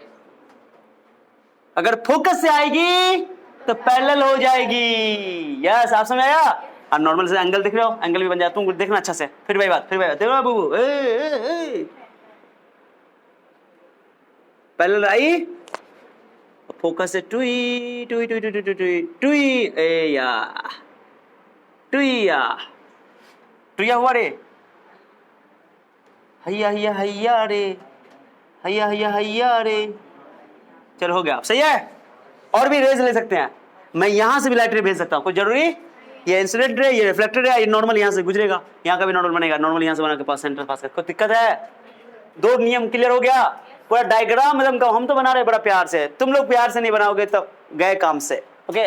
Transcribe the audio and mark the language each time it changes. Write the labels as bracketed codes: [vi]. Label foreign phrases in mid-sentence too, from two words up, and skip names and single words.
[hi] अगर फोकस से आएगी तो पैरेलल हो जाएगी। यस आप समझ आया? और नॉर्मल से एंगल दिख रहे हो, एंगल भी बन जाता तुम देखना अच्छा से। फिर भाई बात देखो बाबू, पैरेलल आई, फोकस से टुई टुई टुई टुई टुई टुई टुई, ए या टुईया हुआ रे, हैया हैया हैया रे, हैया हैया हैया रे, चलो हो गया, सही है। और भी रेज ले सकते हैं, मैं यहां से भी [en] light ray [hi] भेज सकता हूं, कोई जरूरी, ये [en] incident ray, [hi] ये [en] reflected ray, [hi] ये नॉर्मल यहां से गुजरेगा, यहां का भी नॉर्मल बनेगा, नॉर्मल यहां से बना के पास सेंटर पास कर, कोई दिक्कत है? 2 नियम क्लियर हो गया, पूरा डायग्राम एकदम का हम तो बना रहे बड़ा प्यार से, तुम लोग प्यार से नहीं बनाओगे तो गए काम से, ओके।